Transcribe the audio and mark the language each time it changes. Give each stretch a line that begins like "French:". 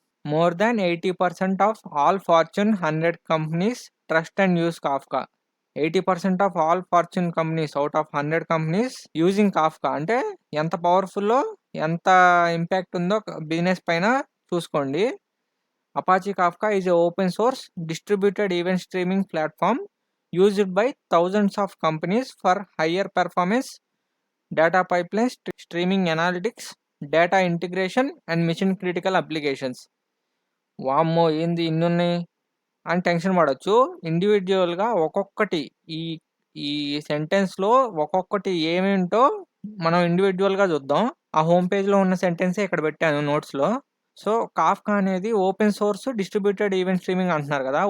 English: More than 80% of all Fortune 100 companies trust and use Kafka. 80% of all Fortune companies out of 100 companies using Kafka.
Telugu: అంటే ఎంత పవర్‌ఫుల్లో, ఎంత impact ఉందో business పైన చూసుకోండి.
English: Apache Kafka is an open source distributed event streaming platform used by thousands of companies for higher performance data pipelines, streaming analytics, data integration, and mission critical applications.
Telugu: వామ్మో ఏంది ఇన్నున్నాయి అని tension పడొచ్చు. ఇండివిజువల్గా ఒక్కొక్కటి ఈ ఈ సెంటెన్స్లో ఒక్కొక్కటి ఏమేంటో మనం ఇండివిజువల్గా చూద్దాం. ఆ హోమ్ పేజ్లో ఉన్న సెంటెన్సే ఇక్కడ పెట్టాను నోట్స్లో. సో కాఫ్కా అనేది open source distributed event streaming అంటున్నారు కదా.